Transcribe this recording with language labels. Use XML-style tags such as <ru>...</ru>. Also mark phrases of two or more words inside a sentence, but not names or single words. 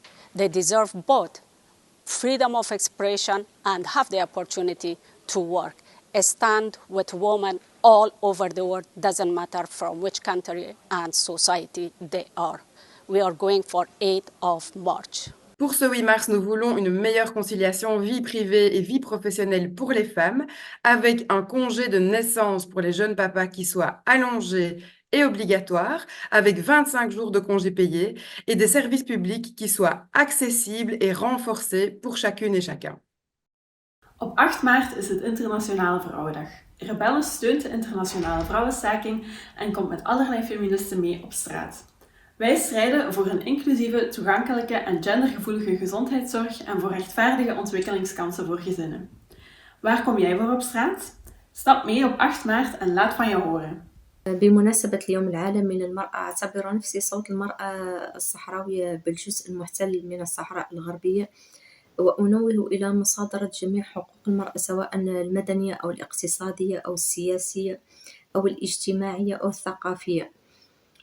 <en>They deserve both freedom of expression and have the opportunity to work. A stand with women all over the world, doesn't matter from which country and society they are. We are going for 8th of March.</en> <fr>Pour ce 8 mars, nous voulons une meilleure conciliation vie privée et vie professionnelle pour les femmes, avec un congé de naissance pour les jeunes papas qui soit allongé et obligatoire, avec 25 jours de congés payés, et des services publics qui soient accessibles et renforcés pour chacune et chacun.</fr> <nl>Op 8 maart is het Internationale Vrouwendag. Rebellen steunt de internationale vrouwenstaking en komt met allerlei feministen mee op straat. Wij strijden voor een inclusieve, toegankelijke en gendergevoelige gezondheidszorg en voor rechtvaardige ontwikkelingskansen voor gezinnen. Waar kom jij voor op straat? Stap mee op 8 maart en laat van je horen.</nl> <ar>بمناسبة اليوم العالمي للمرأة أعتبر نفسي صوت المرأة الصحراوية بالجزء المحتل من الصحراء الغربية وأنوه إلى مصادرة جميع حقوق المرأة سواء المدنية أو الاقتصادية أو السياسية أو الاجتماعية أو الثقافية.</ar>